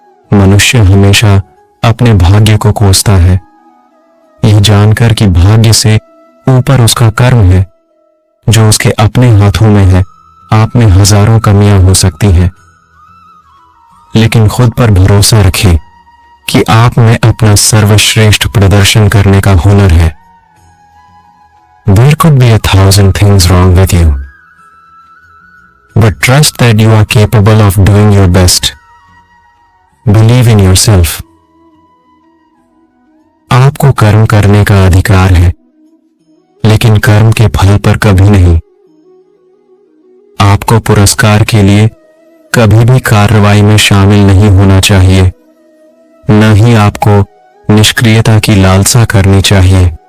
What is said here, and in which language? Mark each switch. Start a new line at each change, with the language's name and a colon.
Hindi: मनुष्य हमेशा अपने भाग्य को कोसता है, यह जानकर कि भाग्य से ऊपर उसका कर्म है जो उसके अपने हाथों में है। आप में हजारों कमियां हो सकती हैं, लेकिन खुद पर भरोसा रखें कि आप में अपना सर्वश्रेष्ठ प्रदर्शन करने का हुनर है।
English: There could be 1,000 things wrong with you, but trust that you are capable of doing your best. Believe in yourself.
Hindi: आपको कर्म करने का अधिकार है, लेकिन कर्म के फल पर कभी नहीं। आपको पुरस्कार के लिए कभी भी कार्रवाई में शामिल नहीं होना चाहिए, न ही आपको निष्क्रियता की लालसा करनी चाहिए।